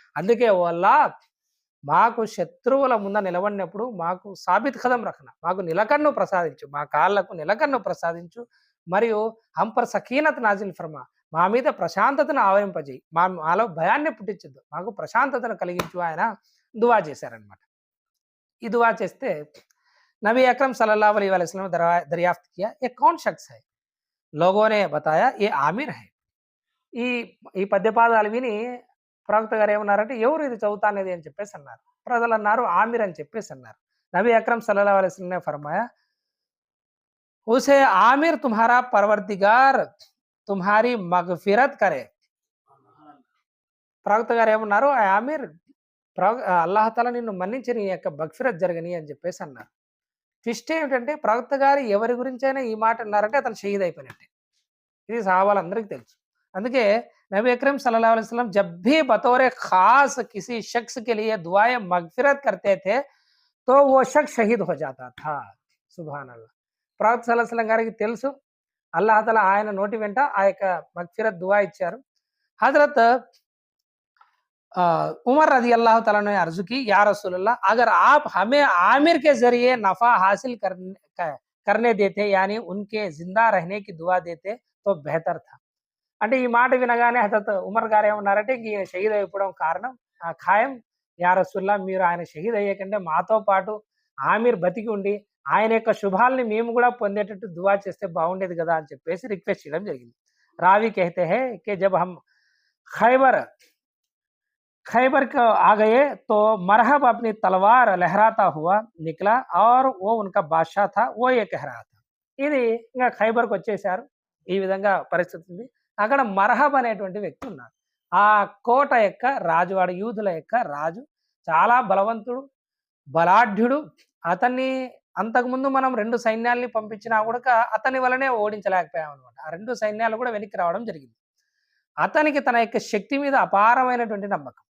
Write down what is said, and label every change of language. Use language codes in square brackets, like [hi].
[te] అందుకే ఓ అల్లాహ్, మాకు శత్రువుల ముందు నిలబడినప్పుడు మాకు [hi] సాబిత్ కదం రఖనా, [te] మాకు నిలకన్ను ప్రసాదించు, మా కాళ్ళకు నిలకన్ను ప్రసాదించు, మరియు [hi] హంపర్ సకీనత్ నాజిల్ ఫర్మా, [te] మా మీద ప్రశాంతతను ఆవరింపజేయి, మాలో భయాన్ని పుట్టించద్దు, మాకు ప్రశాంతతను కలిగించు. ఆయన దువా చేశారనమాట. ఈ దువా చేస్తే [hi] नबी अकरम सल्लल्लाहु अलैहि वसल्लम ने दरियाफ्त किया, ये कौन शख्स है? लोगों ने बताया, ये आमिर है. [te] ఈ పద్యపాదాలు విని ప్రవక్త గారు ఏమన్నారంటే, ఎవరు ఇది చదువుతా అనేది అని చెప్పేసి అన్నారు. ప్రజలు అన్నారు, ఆమిర్ అని చెప్పేసి అన్నారు. [hi] నబీ అక్రమ్ సల్లల్లాహు अलैहि वसल्लम ने फरमाया, उसे आमिर तुम्हारा परवरदिगार तुम्हारी मगफिरत करे. [te] ప్రవక్త గారు ఏమన్నారు, ఆమిర్ అల్లాహ్ తాలా నిన్ను మన్నించి నీ యొక్క మగ్ఫిరత్ జరగని అని చెప్పేసి అన్నారు. ట్విస్ట్ ఏమిటంటే, ప్రవక్త గారు ఎవరి గురించైనా ఈ మాట అన్నారంటే అతను షహీద్ అయిపోయినట్టే. ఇది సహాబాలందరికీ తెలుసు. అందుకే [hi] नबी अकरम सल्लल्लाहु अलैहि वसल्लम जब भी बतौर खास किसी शख्स के लिए दुआए मगफिरत करते थे तो वो शख्स शहीद हो जाता था. सुभान अल्लाह. [te] ప్రవక్త సల్లల్లాహు అలైహి వసల్లం గారికి తెలుసు, అల్లాహ్ తాలా ఆయన నోటి వెంట ఆ యొక్క మగ్ఫిరత్ దువా ఇచ్చారు. [hi] హజరత్ उमर रजी अल्लाह तआला ने अर्ज की, या रसूलल्लाह, अगर आप हमें आमिर के जरिए नफा हासिल करने देते, यानी उनके जिंदा रहने की दुआ देते तो बेहतर था. [te] అంటే ఈ మాట వినగానే హజరత్ ఉమర్ గారు ఏమన్నారంటే, ఈయన షహీద్ అయిపోవడం కారణం ఖాయం, యా రసూలుల్లా, మీరు ఆయన షహీద్ అయ్యే కంటే మాతో పాటు ఆమిర్ బతికి ఉండి ఆయన యొక్క శుభాల్ని మేము కూడా పొందేటట్టు దువా చేస్తే బాగుండేది కదా అని చెప్పేసి రిక్వెస్ట్ చేయడం జరిగింది. [hi] రావి कहते हैं कि जब हम खैबर को आ गए तो मरहब अपनी तलवार लहराता हुआ निकला और वो उनका बादशाह था, वो ये कह रहा था. [te] ఇది ఇంకా ఖైబర్కి వచ్చేసారు. ఈ విధంగా పరిస్థితి ఉంది. అక్కడ మరహబ్ అనేటువంటి వ్యక్తి ఉన్నాడు. ఆ కోట యొక్క రాజు, వాడు యూదుల యొక్క రాజు. చాలా బలవంతుడు, బలాఢ్యుడు. అతన్ని అంతకుముందు మనం 2 సైన్యాల్ని పంపించినా గూడక అతని వలనే ఓడించలేకపోయామనమాట. ఆ 2 సైన్యాలు గూడా వెనక్కి రావడం జరిగింది. అతనికి తన యొక్క శక్తి మీద అపారమైనటువంటి నమ్మకం.